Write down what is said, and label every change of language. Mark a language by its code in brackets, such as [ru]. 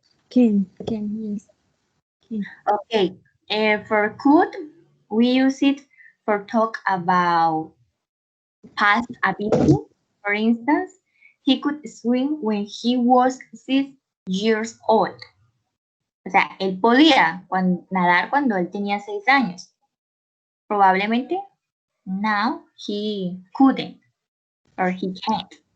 [en] can, yes. Can. Okay, for could, we use it for talk about past ability. For instance, he could swim when he was 6 years old. [es] O sea, él podía nadar cuando él tenía 6 años. [en] Probablemente now he couldn't or he can't.